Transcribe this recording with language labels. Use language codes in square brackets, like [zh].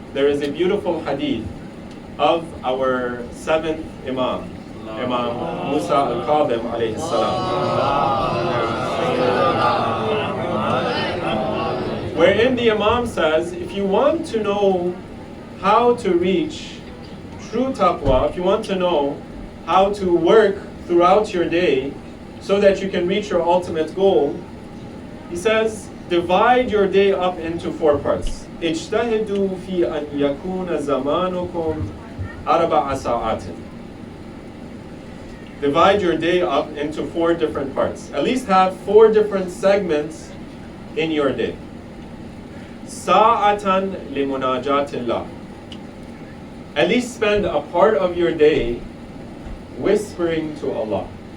[en] There is a beautiful hadith of our seventh Imam, Imam Musa al-Kadhim alayhi salam, wherein the Imam says, if you want to know how to reach true taqwa, if you want to know how to work throughout your day so that you can reach your ultimate goal, he says, divide your day up into 4 parts. [ar] اجتهدوا في أن يكون زمانكم 4 ساعات. [en] Divide your day up into 4 different parts. At least have 4 different segments in your day. [ar] ساعة لمناجاة الله. [en] At least spend a part of your day whispering to Allah.